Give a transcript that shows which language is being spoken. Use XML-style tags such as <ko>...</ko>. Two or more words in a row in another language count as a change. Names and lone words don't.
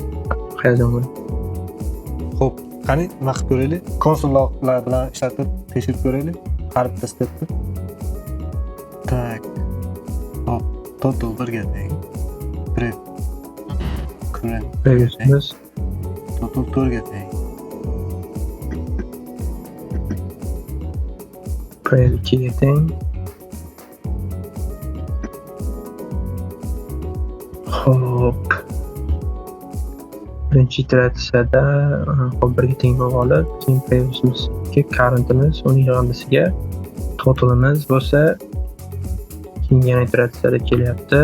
<uz>Hayajon bo'ldi. Xo'p, qani nima qilib ko'raylik? Konsullar bilan ishlatib tekshirib ko'raylik. Har bitta stepni. Tak. Hop, total birga teng. Current Previous total 4 ga teng. previous 2 ga teng. Hop. Birinchi iteratsiyada hop birga teng bo'lib olib, keyin previous'imizga current'imiz uning yig'indisiga totalimiz bo'lsa, keyin yana iteratsiyada kelyapti.</uz>